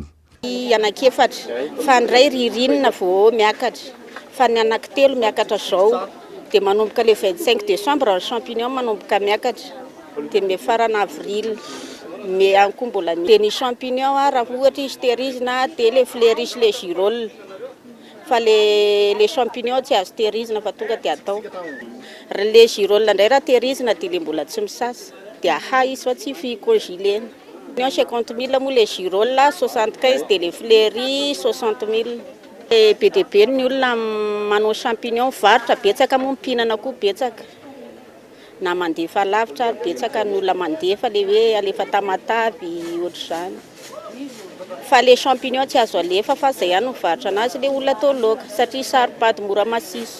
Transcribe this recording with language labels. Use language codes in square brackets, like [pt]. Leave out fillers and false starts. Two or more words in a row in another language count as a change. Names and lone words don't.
[mg] Anakefatra fa ndray ririnina vao miakatra fa ny anankitelo miakatra zao dia manomboka [fr] le 25 décembre [mg] ny champignon manomboka miakatra dia mifarana [fr] avril mais [mg] ankoa mbola dia ny champignon raha ohatra izy tehirizina dia [fr] le fleuris le girolles [mg] fa [fr] le champignon [mg] tsy azo tehirizina fa tonga dia atao [fr] le girolles [mg] ndray raha tehirizina dia le mbola tsy misasa dia aha izy fa tsy fi-congelena. 50 000 moa [fr] les girolles, [mg] 75 [fr] de les fleuris, [mg] 60 000 Be dia be ny olona manao champignon varotra, betsaka moa mpihinana koa betsaka. Na mandefa lavitra betsaka ny olona mandefa le hoe alefa Tamatavy ohatr'izany. Fa [fr] le champignon [mg] tsy azo alefa fa zay ihany mivarotra anazy le olona atao laoka satria saripady mora masiso.